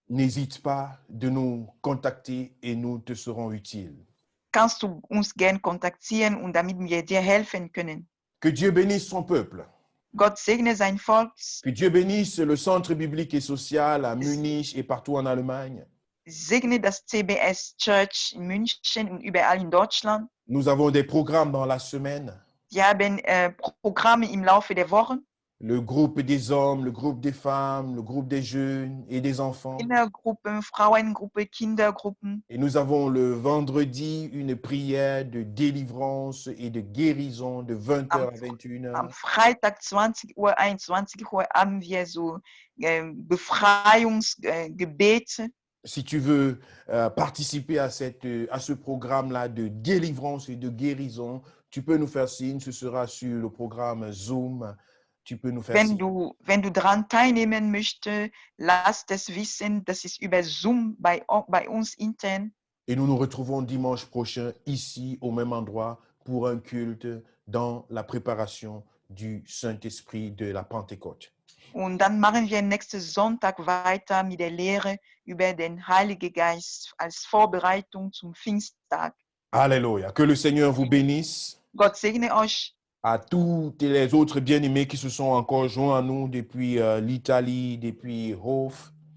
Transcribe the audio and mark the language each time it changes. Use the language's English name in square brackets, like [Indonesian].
[French] n'hésite pas de nous contacter et nous te serons utiles. [German] kannst du uns gern kontaktieren und damit wir dir helfen können. [French] Que Dieu bénisse son peuple. [German] Gott segne sein Volk. [French] Que Dieu bénisse le Centre biblique et social à Munich et partout en Allemagne. [German] Segne das CBS Church in München und überall in Deutschland. [French] Nous avons des programmes dans la semaine. [German] Wir haben Programme im Laufe der Woche. [French] le groupe des hommes, le groupe des femmes, le groupe des jeunes et des enfants. [German] Kindergruppen, Frauengruppe, Kindergruppen. [French] Et nous avons le vendredi une prière de délivrance et de guérison de 20h à 21h. [German] Am Freitag 20 Uhr, 21 Uhr haben wir so Befreiungsgebete. [French] Si tu veux participer à ce programme-là de délivrance et de guérison, tu peux nous faire signe. Ce sera sur le programme Zoom. Tu peux nous faire signe. [German] Wenn du daran teilnehmen möchtest, lass das wissen. Das ist über Zoom bei uns intern. [French] Et nous nous retrouvons dimanche prochain ici au même endroit pour un culte dans la préparation du Saint-Esprit de la Pentecôte. [German] Und dann machen wir nächsten Sonntag weiter mit der Lehre über den Heiligen Geist als Vorbereitung zum Pfingsttag. [French] Alléluia. Que le Seigneur vous bénisse. [German] Gott segne euch. [French] À tous les autres bien-aimés qui se sont encore joints à nous depuis l'Italie, depuis Hof.